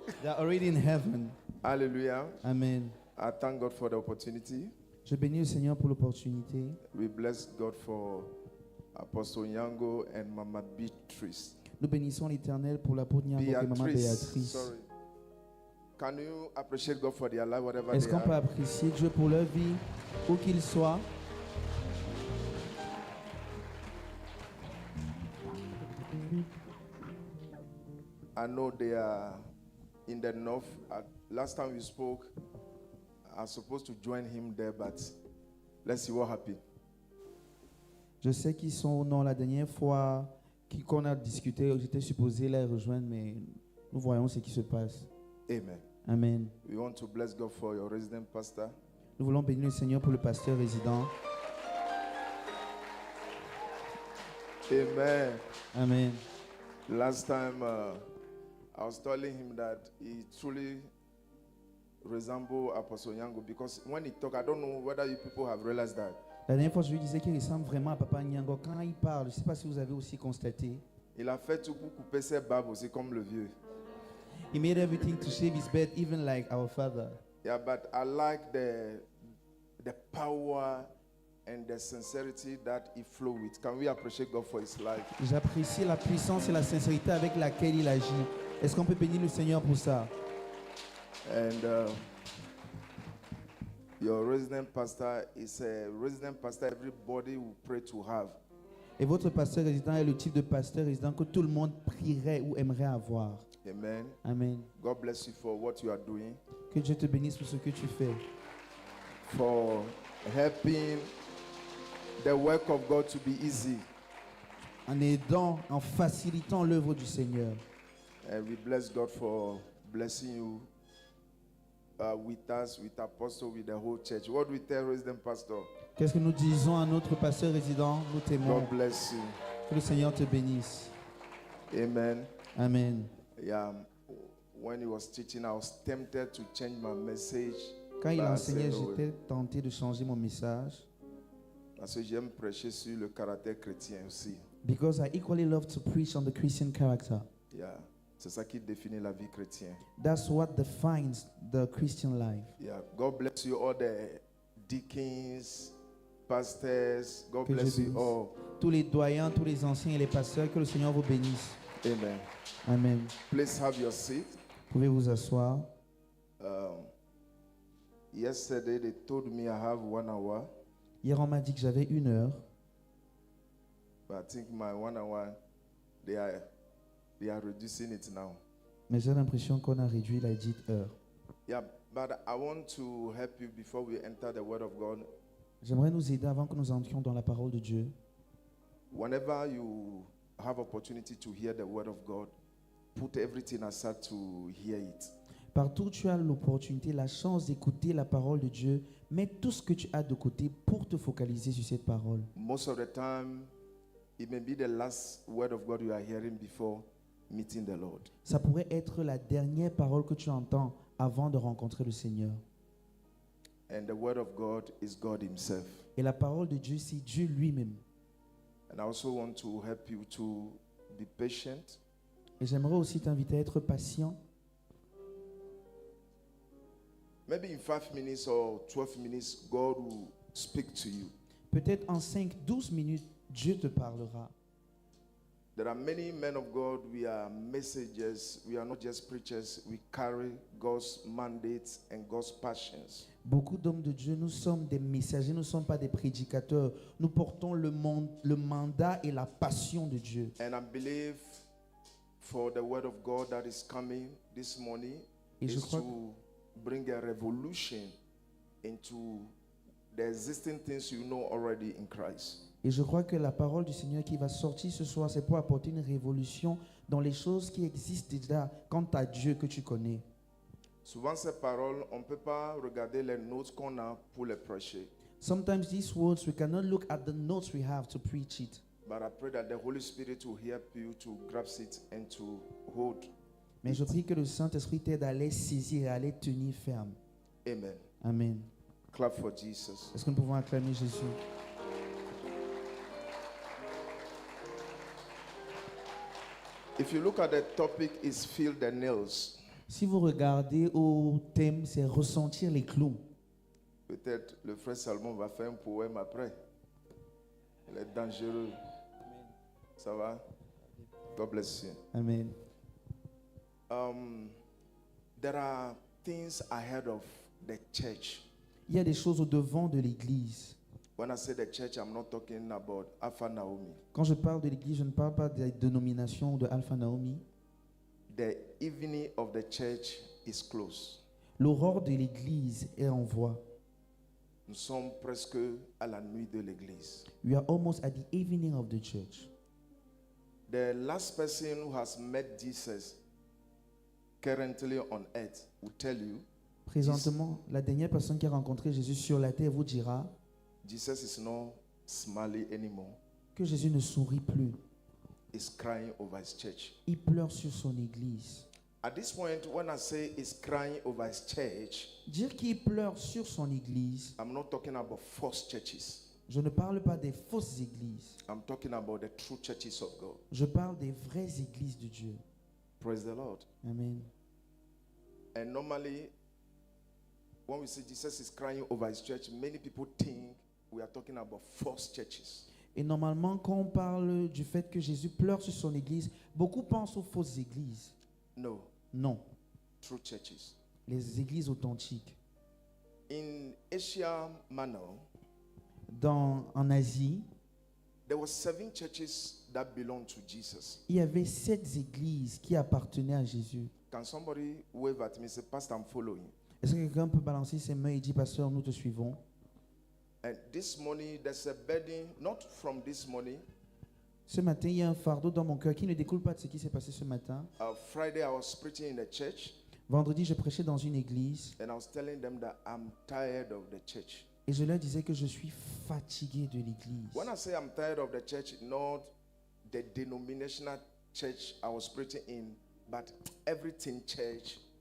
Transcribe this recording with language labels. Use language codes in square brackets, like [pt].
[en] They are already in heaven. [fr] Alléluia. Amen. [en] I thank God for the opportunity. [fr] Je bénis le Seigneur pour l'opportunité. [en] We bless God for Apostle Nyango and Mama Beatrice. [fr] Nous bénissons l'Éternel pour l'apôtre Nyango et Maman Béatrice. [en] Sorry. Can you appreciate God for their life, whatever [fr] Est-ce [en] they [fr] qu'on peut [en] are? [fr] apprécier Dieu pour leur vie, où qu'ils soient? [en] I know they are in the north. Last time we spoke, I was supposed to join him there, but let's see what happened. [fr] Je sais qu'ils sont au nord. La dernière fois qu'on a discuté, j'étais supposé les rejoindre, mais nous voyons ce qui se passe. Amen. Amen. [en] We want to bless God for your resident pastor. [fr] Nous voulons bénir le Seigneur pour le pasteur résident. Amen. Amen. [en] Last time I was telling him that he truly resembles Apostle Nyango because when he talk, I don't know whether you people have realized that. [fr] La dernière fois, je lui disais qu'il ressemble vraiment à Papa Nyango. Quand il parle, je ne sais pas si vous avez aussi constaté. Il a fait tout pour couper ses barbes aussi comme le vieux. [en] He made everything to shave his beard, even like our father. Yeah, but I like the power and the sincerity that he flow with. Can we appreciate God for his life? [fr] J'apprécie la puissance et la sincérité avec laquelle il agit. Est-ce qu'on peut bénir le Seigneur pour ça? [en] And your resident pastor is a resident pastor everybody will pray to have. [fr] Et votre pasteur résident est le type de pasteur résident que tout le monde prierait ou aimerait avoir. Amen. Amen. [en] God bless you for what you are doing, [fr] Que Dieu te bénisse pour ce que tu fais. [en] for helping the work of God to be easy. [fr] En aidant, en facilitant l'œuvre du Seigneur. [en] And we bless God for blessing you with us, with Apostle, with the whole church. What do we tell resident pastor? [fr] Qu'est-ce que nous disons à notre pasteur résident? Nous t'aimons. [en] God bless you. [fr] Que le Seigneur te bénisse. Amen. Amen. [en] Yeah. When he was teaching, I was tempted to change my message. [fr] Quand il Bah, enseignait, c'est- j'étais tenté de changer mon message. Parce que j'aime prêcher sur le caractère chrétien aussi. [en] Because I equally love to preach on the Christian character. Yeah. [fr] C'est ça qui définit la vie chrétienne. [en] That's what defines the Christian life. Yeah. God bless you, all the deacons, pastors. God [fr] Que [en] bless [fr] Dieu [en] you [fr] bénisse. [en] all. [fr] Tous les doyens, tous les anciens et les pasteurs, que le Seigneur vous bénisse. Amen. Amen. [en] Please have your seat. [fr] Pouvez vous asseoir. [en] Yesterday they told me I have 1 hour, [fr] Hier, on m'a dit que j'avais 1 heure, [en] but I think my 1 hour they are reducing it now. [fr] mais j'ai l'impression qu'on a réduit la dite heure. [en] Yeah, but I want to help you before we enter the Word of God. [fr] J'aimerais nous aider avant que nous entrions dans la parole de Dieu. [en] Whenever you have opportunity to hear the Word of God, put everything aside to hear it. [fr] Partout où tu as l'opportunité, la chance d'écouter la parole de Dieu, mets tout ce que tu as de côté pour te focaliser sur cette parole. [en] Most of the time, it may be the last Word of God you are hearing before meeting the Lord. [fr] Ça pourrait être la dernière parole que tu entends avant de rencontrer le Seigneur. [en] And the Word of God is God Himself. [fr] Et la parole de Dieu, c'est Dieu lui-même. [en] And I also want to help you to be patient. [fr] Et j'aimerais aussi t'inviter à être patient. [en] Maybe in 5 minutes or 12 minutes, God will speak to you. [fr] Peut-être en 5-12 minutes, Dieu te parlera. [en] There are many men of God, we are messengers, we are not just preachers, we carry God's mandates and God's passions. [fr] Beaucoup d'hommes de Dieu, nous sommes des messagers, nous ne sommes pas des prédicateurs. Nous portons le mandat et la passion de Dieu. [en] And I believe for the word of God that is coming this morning [fr] Et je [en] is [fr] crois [en] to bring a revolution into the existing things you know already in Christ. [fr] Et je crois que la parole du Seigneur qui va sortir ce soir, c'est pour apporter une révolution dans les choses qui existent déjà quant à Dieu que tu connais. Souvent ces paroles, on ne peut pas regarder les notes qu'on a pour les prêcher. [en] Sometimes these words, we cannot look at the notes we have to preach it. But I pray that the Holy Spirit will help you to grasp it and to hold. [fr] Mais je prie que le Saint-Esprit t'aide à les saisir et à les tenir fermes. Amen. Amen. [en] Clap for Jesus. [fr] Est-ce que nous pouvons acclamer Jésus? [en] If you look at the topic, is feel the nails. [fr] Si vous regardez au thème, c'est ressentir les clous. Peut-être le frère Salomon va faire un poème après. Il est dangereux. Ça va? [en] God bless you. [fr] Amen. [en] There are things ahead of the church. [fr] Il y a des choses au devant de l'Église. [en] When I say the church, I'm not talking about Alpha Naomi. [fr] Quand je parle de l'Église, je ne parle pas des dénominations de Alpha Naomi. [en] The evening of the church is close. [fr] L'aurore de l'Église est en voie. Nous sommes presque à la nuit de l'église. [en] We are almost at the evening of the church. The last person who has met Jesus currently on earth will tell you [fr] Présentement, la dernière personne qui a rencontré Jésus sur la terre vous dira [en] Jesus is not smiling anymore. [fr] que Jésus ne sourit plus. [en] He's crying over his church. [fr] Il pleure sur son Église. [en] At this point, when I say he's crying over his church, [fr] Dire qu'il pleure sur son Église, [en] I'm not talking about false churches. [fr] je ne parle pas des fausses églises. [en] I'm talking about the true churches of God. [fr] Je parle des vraies églises de Dieu. [en] Praise the Lord. Amen. And normally, when we say Jesus is crying over his church, many people think we are talking about false churches. [fr] Et normalement, quand on parle du fait que Jésus pleure sur son Église, beaucoup pensent aux fausses églises. [en] No, [fr] Non, [en] true churches. [fr] les églises authentiques. [en] In Asia Minor, [fr] En Asie, [en] there were 7 churches that belonged to Jesus. [fr] il y avait 7 églises qui appartenaient à Jésus. [en] Can somebody wave at me and say, Pastor, I'm following? [fr] Est-ce que quelqu'un peut balancer ses mains et dire, Pasteur, nous te suivons? [en] And this morning, there's a burden, not from this morning. [fr] Ce matin, il y a un fardeau dans mon cœur qui ne découle pas de ce qui s'est passé ce matin. [en] Friday, I was preaching in a church, [fr] Vendredi, je prêchais dans une église [en] and I was telling them that I'm tired of the church. [fr] et je leur disais que je suis fatigué de l'église. [en] When I say I'm tired of the church, not the denominational church I was preaching in, but everything church.